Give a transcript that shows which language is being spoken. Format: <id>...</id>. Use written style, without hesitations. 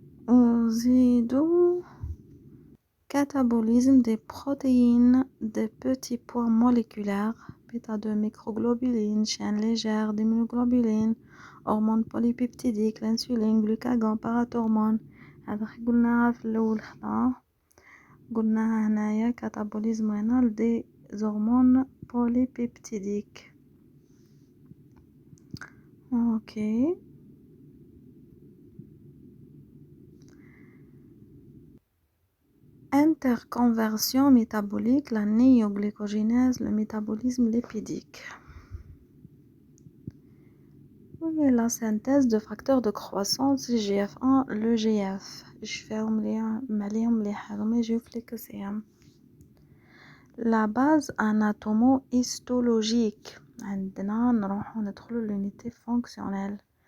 <ar>وزيدوا</ar> <fr>catabolisme des protéines des petits poids moléculaires bêta 2 microglobulines, chaînes légères d'immunoglobulines, hormones polypeptidiques, l'insuline, glucagon, parathormone.</fr> <ar>هذا قلناها في الأول خلا قلناها هنايا</ar> <fr>catabolisme rénal des hormones polypeptidiques. Ok. Interconversion métabolique, la néoglycogénèse, le métabolisme lipidique. Et la synthèse de facteurs de croissance GF1, le GF. Je fais la base anatomo-histologique.</fr> <ar>عندنا نروحو ندخلو</ar> <fr>l'unité fonctionnelle.</fr>